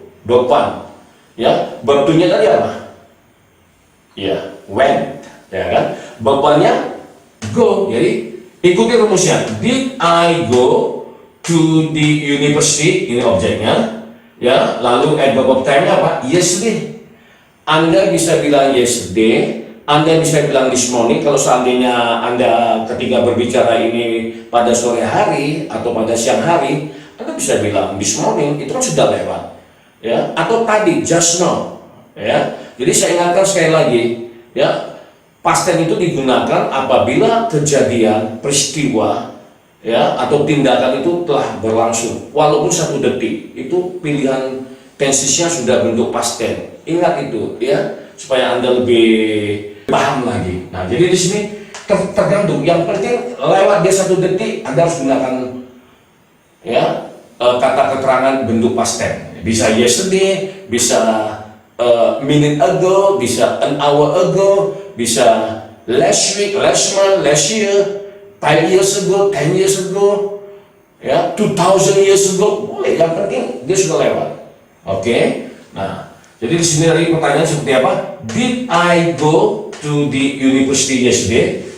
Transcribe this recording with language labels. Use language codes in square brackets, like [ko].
[id] Verb 1. Ya, verb 2-nya tadi apa? Ya, went, ya kan? Verb 1-nya go. Jadi ikuti rumusnya. [en] Did I go to the university? [id] Ini objeknya. Ya, lalu adverb of time-nya apa? Yesterday. Anda bisa bilang yesterday. Anda bisa bilang this morning. Kalau seandainya Anda ketika berbicara ini pada sore hari atau pada siang hari, Anda bisa bilang this morning, itu kan sudah lewat, ya. Atau tadi, just now, ya. Jadi saya ingatkan sekali lagi, ya, past tense itu digunakan apabila kejadian, peristiwa, ya, atau tindakan itu telah berlangsung, walaupun 1 detik. Itu pilihan tensesnya sudah bentuk past tense. Ingat itu, ya, supaya Anda lebih paham lagi. Nah, jadi di sini tergantung. Yang penting lewat dia 1 detik, Anda harus gunakan, ya, kata keterangan bentuk past tense. Bisa yesterday, bisa minute ago, bisa an hour ago, bisa last week, last month, last year, 5 years ago, 10 years ago, ya, 2000 years ago, boleh. Yang penting dia sudah lewat. Oke. Nah, jadi di sini dari pertanyaan seperti apa? [en] Did I go to the university yesterday?